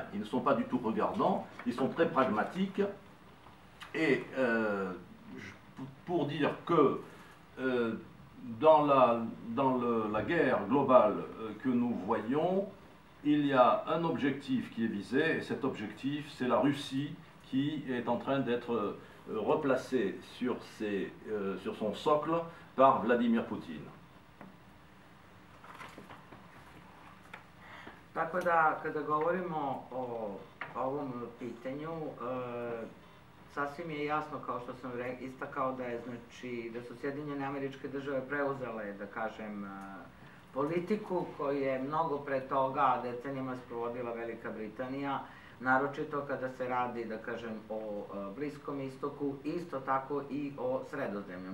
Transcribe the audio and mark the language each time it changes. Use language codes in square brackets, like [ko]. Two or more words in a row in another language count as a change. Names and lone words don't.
[fr] Ils ne sont pas du tout regardants, ils sont très pragmatiques. Et pour dire que dans la guerre globale que nous voyons, il y a un objectif qui est visé, et cet objectif, c'est la Russie qui est en train d'être replacée sur son socle par Vladimir Putin. [sr] Tako da, kada govorimo o ovom pitanju, sasvim je jasno, kao što sam istakao, da su Sjedinjene Američke Države preuzele, da kažem, politiku koju je mnogo pre toga decenijama sprovodila Velika Britanija, naročito kada se radi, da kažem, o Bliskom istoku, isto tako i o Sredozemlju.